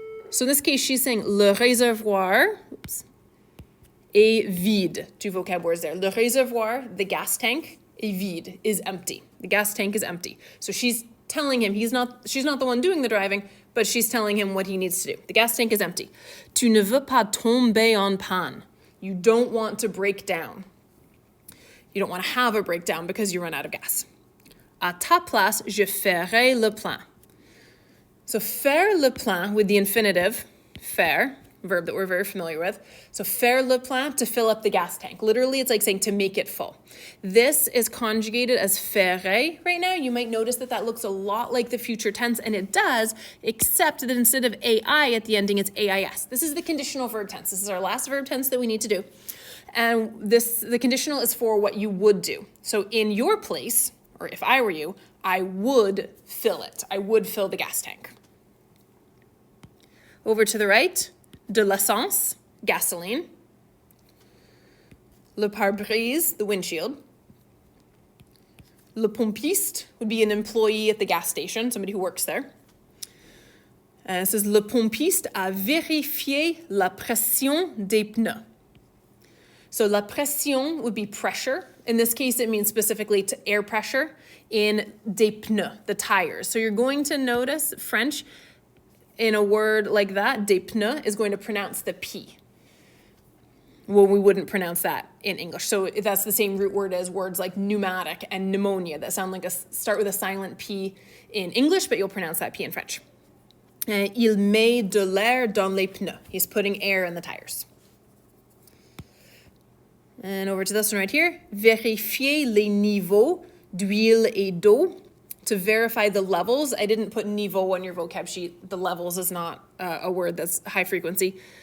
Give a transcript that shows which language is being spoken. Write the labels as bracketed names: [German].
[English] So in this case, she's saying, [French] le réservoir est vide. [English] Two vocab words there. [French] Le réservoir, [English] the gas tank, [French] est vide, [English] is empty. The gas tank is empty. So she's telling him, she's not the one doing the driving, but she's telling him what he needs to do. The gas tank is empty. [French] Tu ne veux pas tomber en panne. [English] You don't want to break down. You don't want to have a breakdown because you run out of gas. [French] À ta place, je ferai le plein. [English] So faire le plein with the infinitive, faire, verb that we're very familiar with. So [French] faire le plein, [English] to fill up the gas tank. Literally, it's like saying to make it full. This is conjugated as ferai right now. You might notice that that looks a lot like the future tense, and it does, except that instead of ai at the ending, it's ais. This is the conditional verb tense. This is our last verb tense that we need to do. And the conditional is for what you would do. So in your place, or if I were you, I would fill it. I would fill the gas tank. Over to the right, [French] de l'essence, [English] gasoline. [French] Le pare-brise, [English] the windshield. [French] Le pompiste [English] would be an employee at the gas station, somebody who works there. And it says, [French] le pompiste a vérifié la pression des pneus. [English] So la pression would be pressure. In this case, it means specifically to air pressure in des pneus, the tires. So you're going to notice French in a word like that, [French] des pneus, [English] is going to pronounce the P. Well, we wouldn't pronounce that in English. So that's the same root word as words like pneumatic and pneumonia that sound like start with a silent P in English, but you'll pronounce that P in French. [French] Il met de l'air dans les pneus. [English] He's putting air in the tires. And over to this one right here, [French] vérifier les niveaux d'huile et d'eau, [English] to verify the levels. I didn't put niveau on your vocab sheet. The levels is not a word that's high frequency.